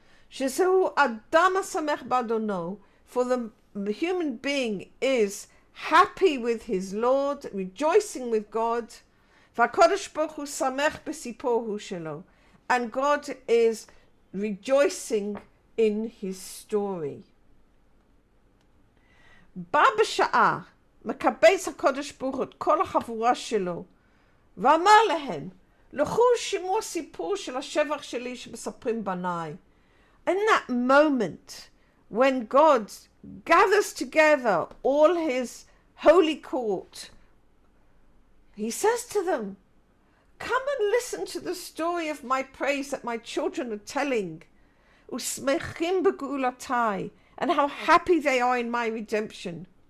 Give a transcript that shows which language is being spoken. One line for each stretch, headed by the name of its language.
Hebrew: Shezehu adam hasamech b'Adono,
English: for the human being is happy with his Lord, rejoicing with God.
Hebrew: V'HaKadosh Baruch Hu samech b'siporu shelo,
English: and God is rejoicing in his story.
Hebrew: Ba b'sha'ah מקבץ הקדוש ברוך הוא את כל החבורה שלו, ואמר להם, לכו שמעו סיפור של השבח שלי שמספרים בניי.
English: In that moment, when God gathers together all his holy court, he says to them, come and listen to the story of my praise that my children are telling,
Hebrew: ושמחים בגאולתי,
English: and how happy they are in my redemption.